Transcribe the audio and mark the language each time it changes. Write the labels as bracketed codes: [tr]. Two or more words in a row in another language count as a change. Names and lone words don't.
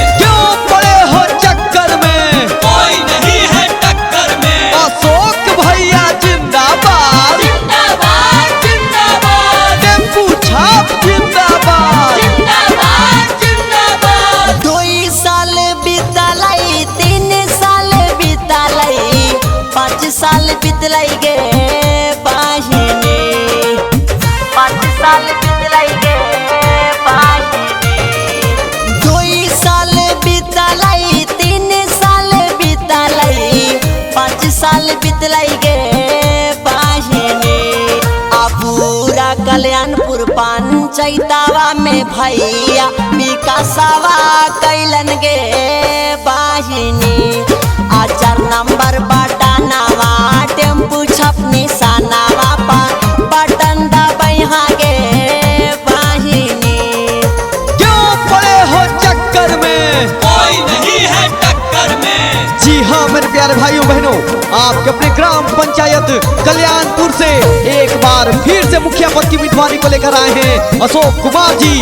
[hi] क्यों पड़े हो चक्कर में कोई नहीं है टक्कर में। अशोक भैया जिंदाबाद जिंदाबाद जिंदाबाद। टेम्पू छाप जिंदाबाद। जिंदाबाद जिंदाबाद। [anp] 2 साल बीतलई 3 साल बीतलई 5 साल बीतलई गे बाहिनी। 5 साल बीतलई गे बाहिनी। 2 साल बीतलई 3 साल बीतलई 5 साल बीतलई गे बाहिनी। आ पूरा कल्याणपुर पंचायतवा में भैया विकासवा कैलन गे बाहिनी। आ 4 नंबर बटनवा टेम्पू छप निशानवा बटन दबई हागे बाहिनी। [hi] क्यों पड़े हो चक्कर में कोई नहीं है टक्कर में। जी हाँ मेरे प्यारे भाइयों बहनों, आपके अपने ग्राम पंचायत कल्याणपुर से एक बार फिर से मुखिया पद की उम्मीदवारी को लेकर आए हैं अशोक कुमार जी।